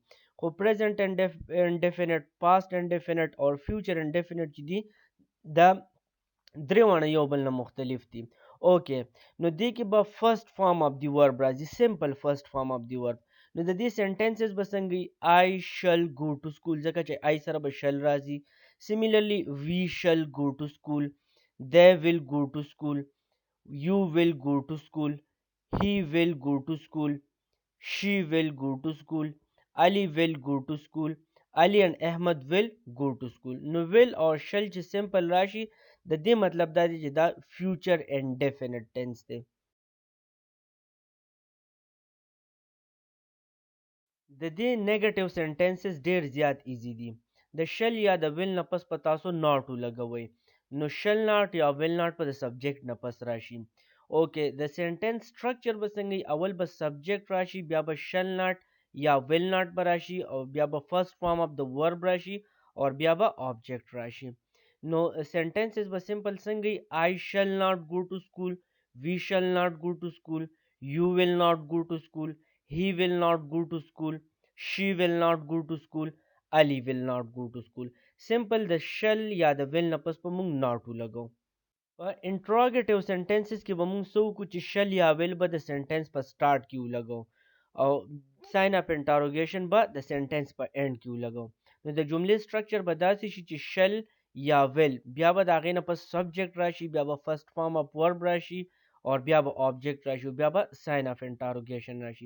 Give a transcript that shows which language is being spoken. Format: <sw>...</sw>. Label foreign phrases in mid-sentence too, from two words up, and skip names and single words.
<ps>خو</ps> <en>present indefinite, past indefinite</en> <ps>او</ps> <en>future indefinite</en> <ps>چې دي دا درې واړه یو بل نه مختلف دي. اوکې، نو دې کې به</ps> <en>first form of the verb</en> <ps>راځي، سمپل</ps> <en>first form of the verb.</en> <ps>نو د دې سنټنسز به څنګه</ps> <en>I shall go to school,</en> <ps>ځکه چې آی سره به شل راځي.</ps> <en>similarly we shall go to school, they will go to school, you will go to school, he will go to school, she will go to school, Ali will go to school, Ali and Ahmed will go to school.</en> <ps>نو</ps> <en>will or shall</en> <ps>چې سمپل راشي د دې مطلب دا دی چې دا</ps> <en>future indefinite tense</en> <ps>دی. د دې</ps> <en>negative sentences</en> <ps>ډیر زیات ایزی دي. د شل یا د ویل نه پس په تاسو ناٹ ولګوئ، نو</ps> <en>shall not</en> <ps>یا</ps> <en>will not</en> <ps>په د سبجیکټ نه پس راشي. اوکې، د</ps> <en>sentence structure</en> <ps>به څنګه اول به سبجیکټ راشي، بیا به</ps> <en>shall not</en> <ps>یا</ps> <en>will not</en> <ps>به راشي، او بیا به</ps> <en>first form of the verb</en> <ps>راشي او بیا به آبجیکټ راشي. نو سنټنسز به سمپل څنګه</ps> <en>I shall not go to school, we shall not go to school, you will not go to school, he will not go to school, she will not go to school, Ali will not go to school.</en> <ps>سمپل د شل یا د ویل نه پس په مونږ ناٹ ولګو. په</ps> <en>interrogative sentences</en> <ps>کې به مونږ څه وکړو چې شل یا ویل به د سنټنس په سټارټ کې ولګو او</ps> <en>sign of interrogation</en> <ps>به د سنټنس په اینډ کې ولګو. نو د جملې سټرکچر به داسې شي چې شل یا ویل، بیا به د هغې نه پس سبجیکټ راشي، بیا به</ps> <en>first form of verb</en> <ps>راشي او بیا به آبجیکټ راشي او بیا به</ps> <en>sign of interrogation</en> <ps>راشي.</ps>